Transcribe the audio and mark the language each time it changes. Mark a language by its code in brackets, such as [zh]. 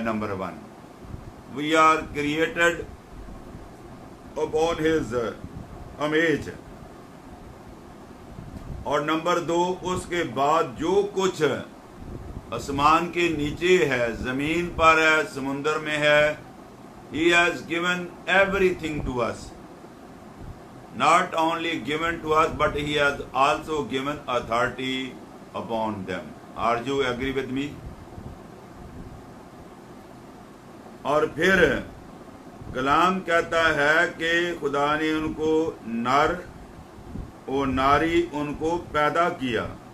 [en] Number 1، we are created upon his image. [ur] اور number 2، اس کے بعد جو کچھ آسمان کے نیچے ہے، زمین پر ہے، سمندر میں ہے، [en] He has given everything to us. Not only given to us, but He has also given authority upon them. Are you agree with me? [ur] اور پھر کلام کہتا ہے کہ خدا نے ان کو نر اور ناری ان کو پیدا کیا.